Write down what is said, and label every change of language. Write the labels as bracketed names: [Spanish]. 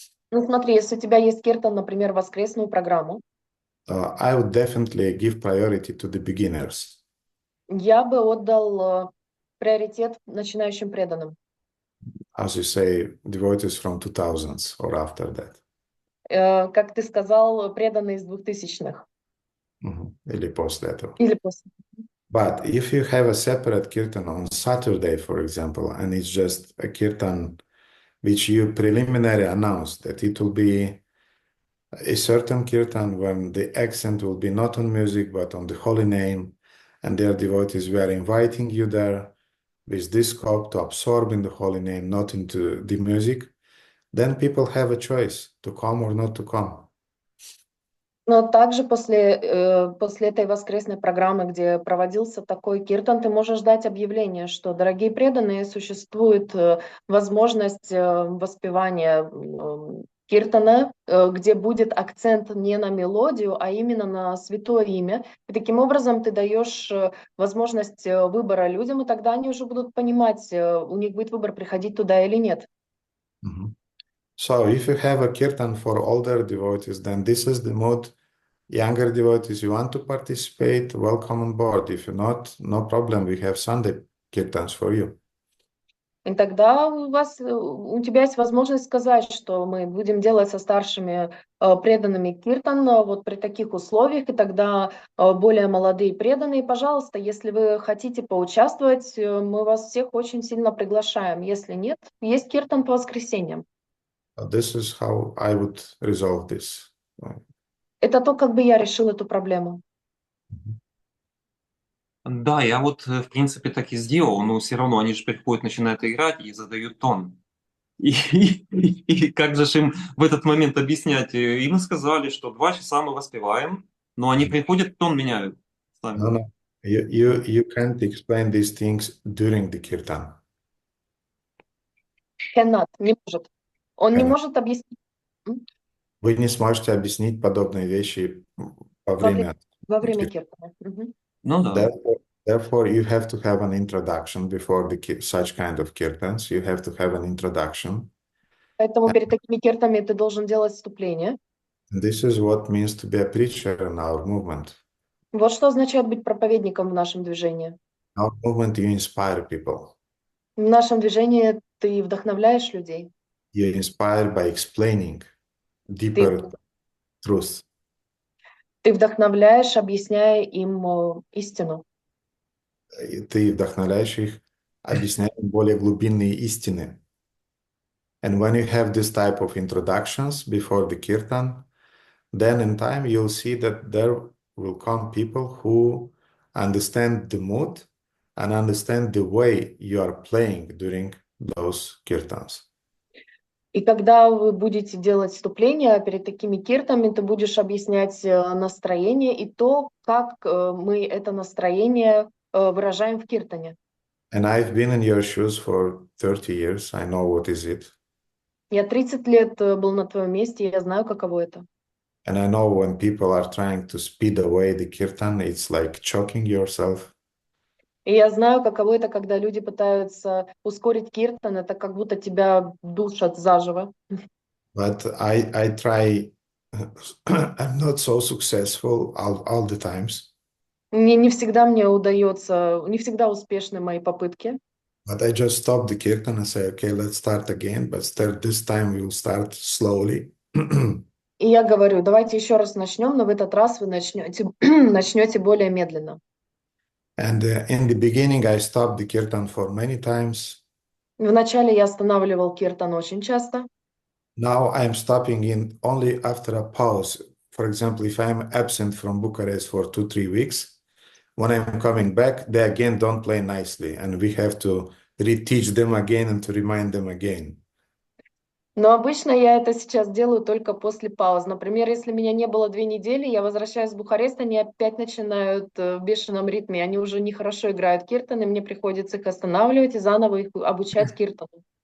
[Russian] Ну смотри, если у тебя есть киртан, например, воскресную программу, [English] I would definitely give priority to the beginners. [Russian] я бы отдал приоритет начинающим преданным. [English] As you say, devotees from 2000s or after that. [Russian] Как ты сказал, преданные из 2000-х. Или после этого. Или после. [English] But if you have a separate kirtan on Saturday, for example, and it's just a kirtan which you preliminary announce that it will be a certain kirtan when the accent will be not on music but on the holy name, and their devotees were inviting you there with this scope to absorb in the holy name, not into the music, then people have a choice to come or not to come. [Russian] Но также после этой воскресной программы, где проводился такой киртан, ты можешь дать объявление, что, дорогие преданные, существует возможность воспевания киртана, где будет акцент не на мелодию, а именно на святое имя. И таким образом ты даешь возможность выбора людям, и тогда они уже будут понимать, у них будет выбор, приходить туда или нет. [English] So if you have a kirtan for older devotees, then this is the mood. Younger devotees, you want to participate, welcome on board. If you're not, no problem. We have Sunday kirtans for you. [Russian] И тогда у тебя есть возможность сказать, что мы будем делать со старшими преданными киртан вот при таких условиях, и тогда более молодые преданные, пожалуйста, если вы хотите поучаствовать, мы вас всех очень сильно приглашаем. Если нет, есть киртан по воскресеньям. [English] This is how I would resolve this. [Russian] Это то, как бы я решил эту проблему. Да, я вот, в принципе, так и сделал, но все равно они же приходят, начинают играть и задают тон. И как же им в этот момент объяснять? Им сказали, что 2 часа мы воспеваем, но они приходят, тон меняют. [English] No. You can't explain these things during the kirtan. Cannot, [Russian] не может. Он не может объяснить. Вы не сможете объяснить подобные вещи во время киртана. Ну да. [English] Therefore, you have to have an introduction before such kind of kirtans. You have to have an introduction. [Russian] Поэтому перед такими киртами ты должен делать вступление. [English] And this is what means to be a preacher in our movement. [Russian] Вот что означает быть проповедником в нашем движении. [English] In our movement, you inspire people. [Russian] В нашем движении ты вдохновляешь людей. [English] You inspire by explaining deeper truth. [Russian] Ты вдохновляешь, объясняя им истину. Ты вдохновляешь их, объясняя им более глубинные истины. [English] And when you have this type of introductions before the kirtan, then in time you'll see that there will come people who understand the mood and understand the way you are playing during those kirtans. [Russian] И когда вы будете делать вступление перед такими киртами, ты будешь объяснять настроение и то, как мы это настроение выражаем в киртане. [English] And I've been in your shoes for 30 years. I know what is it. [Russian] Я 30 лет был на твоем месте, и я знаю, каково это. [English] And I know when people are trying to speed away the kirtan, it's like choking yourself. [Russian] И я знаю, каково это, когда люди пытаются ускорить киртан, это как будто тебя душат заживо. [English] But I try, I'm not so successful all the times. [Russian] Не всегда мне удается, не всегда успешны мои попытки. [English] But I just stop the kirtan and say, okay, let's start again. But this time we'll start slowly. [Russian] И я говорю, давайте еще раз начнем, но в этот раз вы начнете более медленно. [English] And in the beginning, I stopped the kirtan for many times. [Russian] Вначале я останавливал киртан очень часто. [English] Now I'm stopping in only after a pause. For example, if I'm absent from Bucharest for 2-3 weeks, when I'm coming back, they again don't play nicely, and we have to reteach them again and to remind them again. [Russian] Но обычно я это сейчас делаю только после пауз. Например, если меня не было 2 недели, я возвращаюсь в Бухарест, они опять начинают в бешеном ритме. Они уже нехорошо играют киртан, и мне приходится их останавливать и заново их обучать киртану.